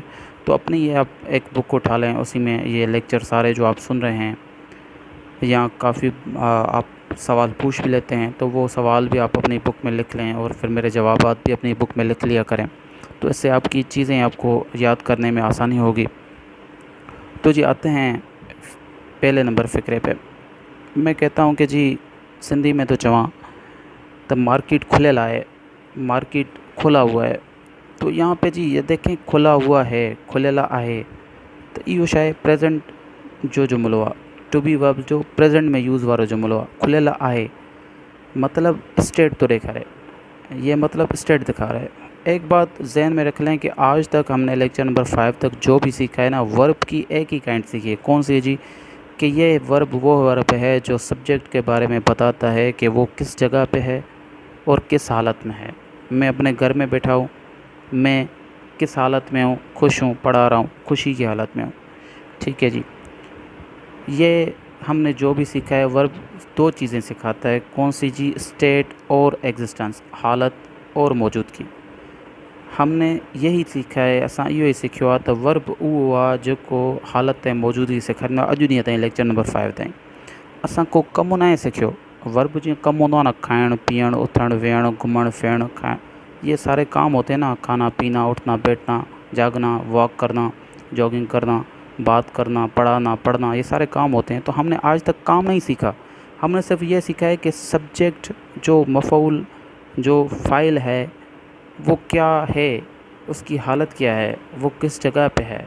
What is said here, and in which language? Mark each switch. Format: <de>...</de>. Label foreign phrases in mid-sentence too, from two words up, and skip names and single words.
<hi>तो अपनी ये आप एक बुक उठा लें, उसी में ये लेक्चर सारे जो आप सुन रहे हैं, या काफ़ी आप सवाल पूछ भी लेते हैं तो वो सवाल भी आप अपनी बुक में लिख लें और फिर मेरे जवाबात भी अपनी बुक में लिख लिया करें। तो इससे आपकी चीज़ें आपको याद करने में आसानी होगी। तो जी आते हैं पहले नंबर फ़िक्रे पे। मैं कहता हूँ कि जी सिंधी में तो</hi> <sd>चवां त मार्केट खुले लाए,</sd> <hi>मार्केट खुला हुआ है। तो यहाँ पे जी ये देखें, खुला हुआ है,</hi> <sd>खुलेला आहे, तो इहो शायद प्रेजेंट जो जुमलो आहे,</sd> <en>to be</en> <sd>वर्ब जो प्रेजेंट में यूज़ वारो जुमलो आहे। खुलेला आहे मतलब स्टेट तो ॾेखारे,</sd> <hi>ये मतलब स्टेट दिखा रहा है। एक बात जहन में रख लें कि आज तक हमने लेक्चर नंबर 5 तक जो भी सीखा है ना, वर्ब की एक ही काइंड सीखी है। कौन सी है जी? कि ये वर्ब वो वर्ब है जो सब्जेक्ट के बारे में बताता है कि वो किस जगह पे है और किस हालत में है। मैं अपने घर में बैठा हूँ, मैं किस हालत में हूँ, खुश हूँ, पढ़ा रहा हूँ, खुशी की हालत में हूँ, ठीक है जी। ये हमने जो भी सीखा है, वर्ब दो चीज़ें सिखाता है। कौन सी जी? स्टेट और एग्जिस्टेंस, हालत और मौजूदगी। हमने यही सीखा है,</hi> <sd>असां इहो ही सिखियो आहे त वर्ब उहो आहे जेको हालत ऐं मौजूदगी सेखारींदो आहे। अॼु ॾींहं ताईं लेक्चर नंबर 5 ताईं असां को कमु न आहे सिखियो। वर्ब जीअं कमु हूंदो आहे न, खाइणु पीअणु, उथणु वेहणु, घुमणु फिरणु,</sd> <hi>ये सारे काम होते हैं ना, खाना पीना, उठना बैठना, जागना, वॉक करना, जॉगिंग करना, बात करना, पढ़ना, ये सारे काम होते हैं। तो हमने आज तक काम नहीं सीखा, हमने सिर्फ ये सीखा है कि सब्जेक्ट जो मफ़ऊल जो फ़ाइल है वो क्या है, उसकी हालत क्या है, वो किस जगह पे है।</hi>